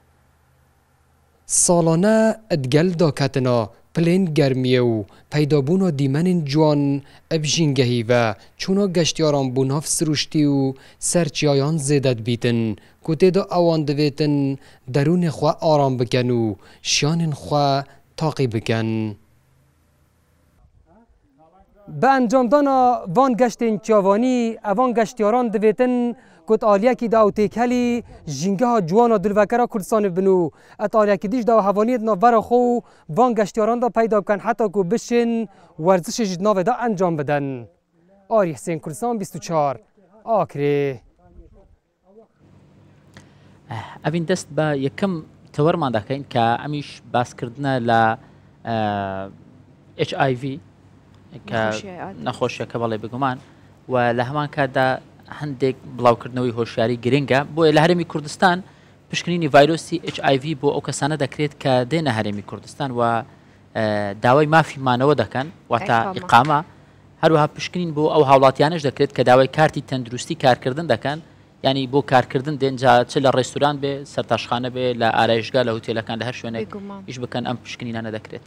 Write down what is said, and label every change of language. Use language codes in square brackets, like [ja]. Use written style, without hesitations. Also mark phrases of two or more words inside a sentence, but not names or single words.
[ku] ساڵانە ئەدگەل داکەتنە پلێن گەرمیە و پەیدابوونە دیمەنین جوان ئەب ژینگەهیڤە چوونە گەشتیاران بوو ناف سروشتی و سەرچیایان زێدەت بیتن کو تێدا ئەوان دەوێتن دەرونی خوا ئارام بکەن و شیانین خوا تاقی بکەن. بە ئەنجامدانا وان گەشتên çavanî evan geştyaran dibêtin ku aliyekî da ew têkhelî jîngeha ciwana dulvekera Kurdistanê bin û et aliyekî dîş da hevaniyê navbera xwe û van geştyaran da peyda bikin heta ku bişin werzişê ji navê da encam bidin. Arî Hüseyin Kurdistan 24 Akrê. [ckb] ئەڤین دەست بە یەکەم تەوەرمان دەکەین کە ئەمیش باسکردنە لە HIV کە نەخۆشیەکە بەڵێ بگومان و لە هەمان کاتدا هەندێک بڵاوکردنەوەی هۆشیاری گرنگە بۆیە لە هەرێمی کوردستان پشکنینی ڤایرۆسی HIV بۆ ئەو کەسانە دەکرێت کە دێنە هەرێمی کوردستان و داوای مافیمانەوە دەکەن واتە ئیقامە هەروەها پشکنین بۆ ئەو هاوڵاتیانش دەکرێت کە داوای کارتی تەندروستی کارکردن دەکەن ینی بۆ کارکردن دێنجا چ لە ڕێستوران بێ سەرتاشخانە بێ لە ئارایشگا لە هوتێلەکان لە هەر شوێنێک ئیش بکەن ئەم پشکنینانە دەکرێت.